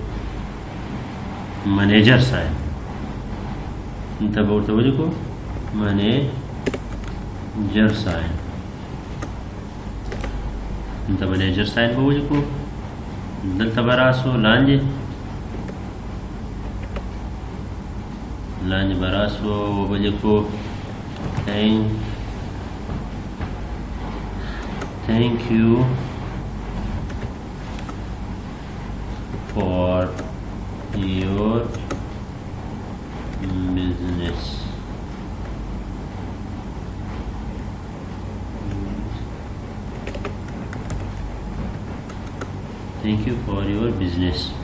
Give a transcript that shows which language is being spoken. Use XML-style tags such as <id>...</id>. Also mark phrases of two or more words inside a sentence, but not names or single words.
<en>manager sign</en> <ps>دلته به ورته ولیکو</ps> <en>manager sign</en> <ps>دلته</ps> <en>manager sign</en> <ps>به ولیکو دلته به راسو لاندې به راسو وبه لیکو</ps> <en>thank you for your business thank you for your business</en>